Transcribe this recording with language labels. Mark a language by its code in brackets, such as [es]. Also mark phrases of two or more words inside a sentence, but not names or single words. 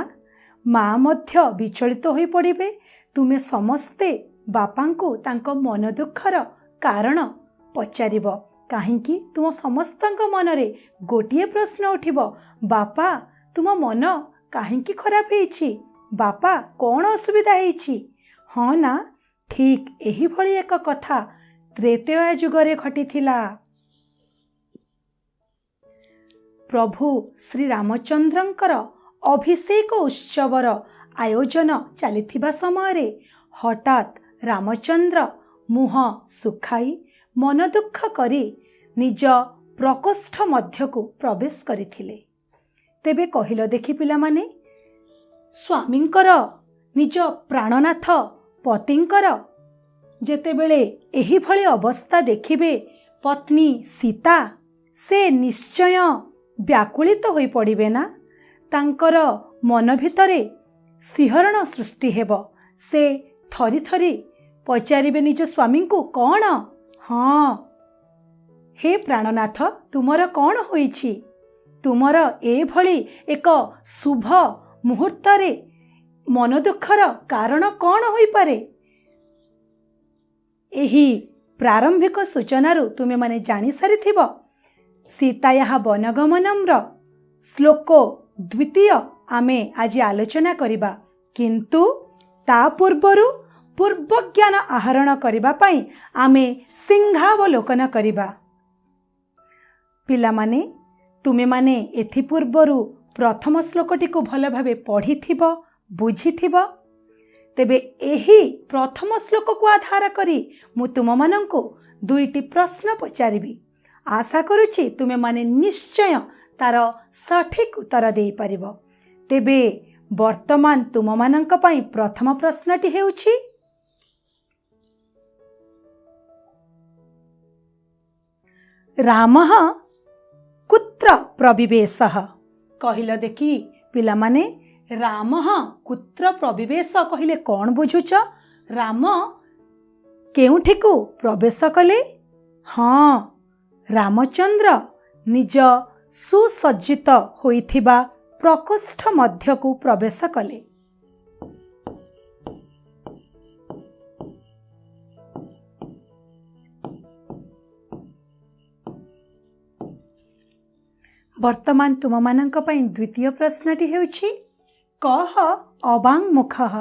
[or] ମା ମଧ୍ୟ ବିଚଳିତ ହୋଇ ପଡ଼ିବେ। ତୁମେ ସମସ୍ତେ ବାପାଙ୍କୁ ତାଙ୍କ ମନ ଦୁଃଖର କାରଣ ପଚାରିବ। କାହିଁକି ତୁମ ସମସ୍ତଙ୍କ ମନରେ ଗୋଟିଏ ପ୍ରଶ୍ନ ଉଠିବ, ବାପା ତୁମ ମନ କାହିଁକି ଖରାପ ହେଉଛି, ବାପା କଣ ଅସୁବିଧା ହେଉଛି। ହଁ ନା, ଠିକ୍ ଏହି ଭଳି ଏକ କଥା ତ୍ରେତୟା ଯୁଗରେ ଘଟିଥିଲା। ପ୍ରଭୁ ଶ୍ରୀ ରାମଚନ୍ଦ୍ରଙ୍କର ଅଭିଷେକ ଉତ୍ସବର ଆୟୋଜନ ଚାଲିଥିବା ସମୟ ରେ ହଠାତ୍ ରାମଚନ୍ଦ୍ର ମୁହଁ ଶୁଖାଇ ମନ ଦୁଃଖ କରି ନିଜ ପ୍ରକୋଷ୍ଠ ମଧ୍ୟକୁ ପ୍ରବେଶ କରିଥିଲେ। ତେବେ କହିଲ ଦେଖି ପିଲା ମାନେ, ସ୍ୱାମୀଙ୍କର ନିଜ ପ୍ରାଣନାଥ ପତିଙ୍କର ଯେତେବେଳେ ଏହି ଭଳି ଅବସ୍ଥା ଦେଖିବେ ପତ୍ନୀ ସୀତା ସେ ନିଶ୍ଚୟ ବ୍ୟାକୁଳିତ ହୋଇ ପଡ଼ିବେ ନା। ତାଙ୍କର ମନ ଭିତରେ ଶିହରଣ ସୃଷ୍ଟି ହେବ। ସେ ଥରି ଥରି ପଚାରିବେ ନିଜ ସ୍ୱାମୀ କୁ, कौन? ହଁ, ହେ ପ୍ରାଣନାଥ ତୁମର କଣ ହୋଇଛି? ତୁମର ଏ ଭଳି ଏକ ଶୁଭ ମୁହୂର୍ତ୍ତ ରେ ମନ ଦୁଃଖର କାରଣ କଣ ହୋଇ ପାରେ? ଏହି ପ୍ରାରମ୍ଭିକ ସୂଚନାରୁ ତୁମେ ମାନେ ଜାଣି ସାରିଥିବ। ସୀତାୟା ବନଗମନମ୍ର ଶ୍ଳୋକ 2 ଆମେ ଆଜି ଆଲୋଚନା କରିବା, କିନ୍ତୁ ତା ପୂର୍ବରୁ ପୂର୍ବଜ୍ଞାନ ଆହରଣ କରିବା ପାଇଁ ଆମେ ସିଂହାବଲୋକନ କରିବା। ପିଲା ମାନେ ତୁମେ ମାନେ ଏଥି ପୂର୍ବରୁ ପ୍ରଥମ ଶ୍ଳୋକଟି କୁ ଭଲ ଭାବେ ପଢ଼ିଥିବ, ବୁଝିଥିବ। ତେବେ ଏହି ପ୍ରଥମ ଶ୍ଳୋକ କୁ ଆଧାର କରି ମୁଁ ତୁମ ମାନଙ୍କୁ 2ଟି ପ୍ରଶ୍ନ ପଚାରିବି। ଆଶା କରୁଛି ତୁମେ ମାନେ ନିଶ୍ଚୟ ତାର ସଠିକ ଉତ୍ତର ଦେଇ ପାରିବ। ତେବେ ବର୍ତ୍ତମାନ ତୁମ ମାନଙ୍କ ପାଇଁ ପ୍ରଥମ ପ୍ରଶ୍ନଟି ହେଉଛି, [sa] रामः कुत्र प्रविवेशः। [or] କହିଲ ଦେଖି ପିଲା ମାନେ [sa] रामः कुत्र प्रविवेश [or] କହିଲେ କଣ ବୁଝୁଛ? ରାମ କେଉଁଠିକୁ ପ୍ରବେଶ କଲେ? ହଁ, ରାମଚନ୍ଦ୍ର ନିଜ ସୁସଜ୍ଜିତ ହୋଇଥିବା ପ୍ରକୋଷ୍ଠ ମଧ୍ୟକୁ ପ୍ରବେଶ କଲେ। ବର୍ତ୍ତମାନ ତୁମ ମାନଙ୍କ ପାଇଁ ଦ୍ୱିତୀୟ ପ୍ରଶ୍ନଟି ହେଉଛି, [sa] कह अबांग मुखः।